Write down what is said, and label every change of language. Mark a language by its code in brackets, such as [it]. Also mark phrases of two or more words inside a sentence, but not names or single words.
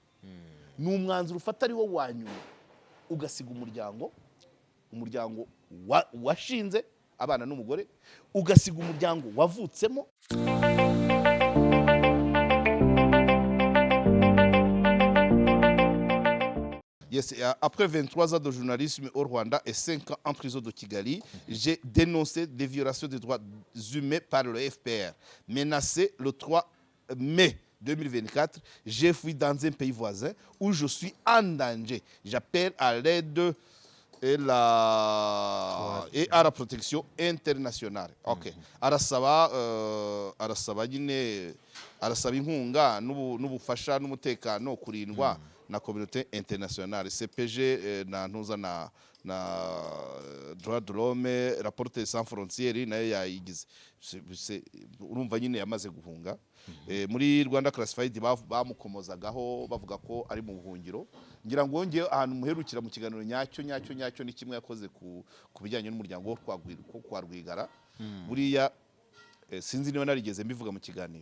[rw] Ni umwanzuro ufata ari wo wanyuma ugasiga umuryango washinze abana n'umugore, ugasiga umuryango wavutsemo. Yes, [fr] après 23 ans de journalisme au Rwanda et 5 ans en prison de Kigali, j'ai dénoncé des violations des droits humains par le FPR. Menacé le 3 mai 2024, j'ai fui dans un pays voisin où je suis en danger. J'appelle à l'aide et à la protection internationale. Ok. [rw] Arasaba inkunga n'ubufasha n'umutekano kurindwa na [fr] communauté internationale. [rw] CPG na ntuza na [fr] droit de l'homme, [rw] Reporters sans frontières nayo yayigize. Urumva nyine yamaze guhunga. Muri Rwanda Classified bamukomozagaho bavuga ko ari mu buhungiro. Ngira ngo ngiye ahantu muherukira mu kiganiro nyacyo ni kimwe yakoze ku bijyanye n'umuryango wo kwa Rwigara. Buriya sinzi niba narigeze mbivuga mu kiganiro.